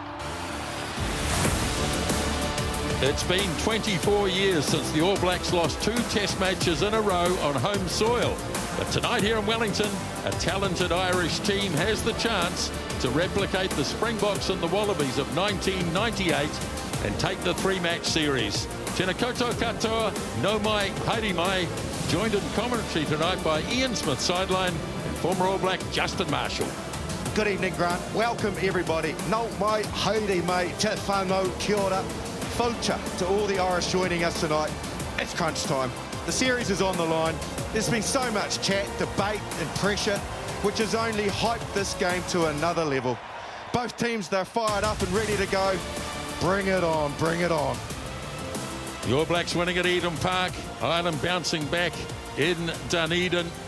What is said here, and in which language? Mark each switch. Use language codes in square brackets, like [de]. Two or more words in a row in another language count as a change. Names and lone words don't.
[en] It's been 24 years since the All Blacks lost 2 test matches in a row on home soil. But tonight here in Wellington, a talented Irish team has the chance to replicate the Springboks and the Wallabies of 1998 and take the 3-match series. [mi] Tēnā koutou katoa, no mai, haere mai, [en] joined in commentary tonight by Ian Smith sideline and former All Black Justin Marshall. Good evening, Grant. Welcome, everybody. [mi] No mai, haere mai, te whānau, kia ora. [en] Faucha to all the Irish joining us tonight. It's crunch time. The series is on the line. There's been so much chat, debate and pressure, which has only hyped this game to another level. Both teams, they're fired up and ready to go. Bring it on, bring it on. The All Blacks winning at Eden Park, Ireland bouncing back in Dunedin.